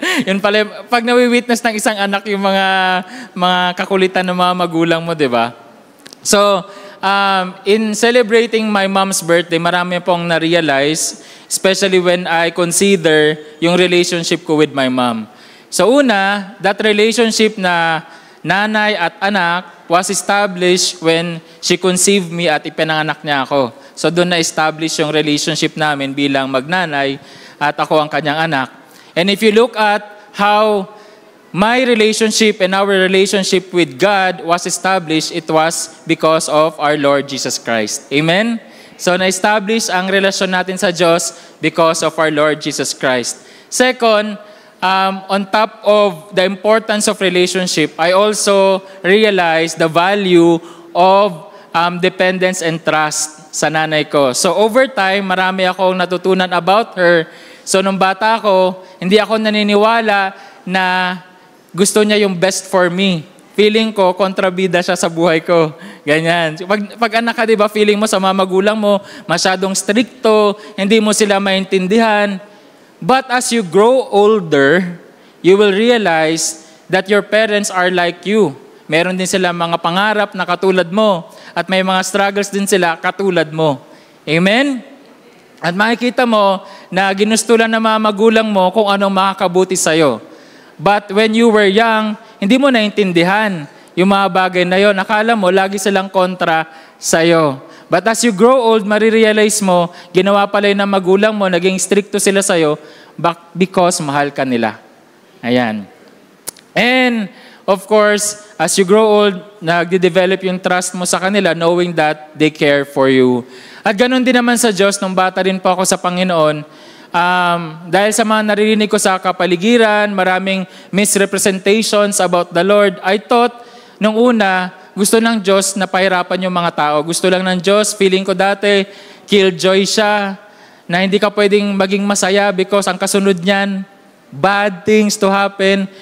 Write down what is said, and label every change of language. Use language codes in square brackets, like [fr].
[tl] Yun pala, pag nawi-witness ng isang anak yung mga kakulitan ng mga magulang mo, di ba? [en] So, in celebrating my mom's birthday, [tl] marami pong na-realize, [en] especially when I consider yung relationship ko with my mom. So una, that relationship [tl] na nanay at anak [en] was established when she conceived me [tl] at ipinanganak niya ako. So doon na-establish yung relationship namin bilang magnanay at ako ang kanyang anak. [en] And if you look at how my relationship and our relationship with God was established, it was because of our Lord Jesus Christ. Amen? [tl] So na-establish ang relasyon natin sa Diyos [en] because of our Lord Jesus Christ. Second, on top of the importance of relationship, I also realized the value of dependence and trust [tl] sa nanay ko. [en] So over time, [tl] marami akong natutunan [en] about her. [tl] So nung bata ako, hindi ako naniniwala na gusto niya yung [en] best for me. [tl] Feeling ko, kontrabida siya sa buhay ko. Ganyan. Pag anak ka, di ba, feeling mo sa mga magulang mo, masyadong stricto, hindi mo sila maintindihan. [en] But as you grow older, you will realize that your parents are like you. [tl] Meron din sila mga pangarap na katulad mo. At may mga struggles din sila katulad mo. Amen? At makikita mo na ginusto lang ng mga magulang mo kung anong makakabuti sa'yo. [en] But when you were young, [tl] hindi mo naintindihan yung mga bagay na yon. Akala mo, lagi silang kontra sa'yo. [en] But as you grow old, [tl] marirealize mo, ginawa pala yun ng magulang mo, naging stricto sila sa'yo because mahal ka nila. Ayan. [en] And of course, as you grow old, nagde-develop yung trust [tl] mo sa kanila [en] knowing that they care for you. [tl] At ganun din naman sa Diyos, nung bata rin po ako sa Panginoon, dahil sa mga naririnig ko sa kapaligiran, maraming misrepresentations [en] about the Lord, I thought, [tl] nung una, gusto ng Diyos na pahirapan yung mga tao. Gusto lang ng Diyos, feeling ko dati, killjoy siya, na hindi ka pwedeng maging masaya because ang kasunod niyan, [en] bad things to happen.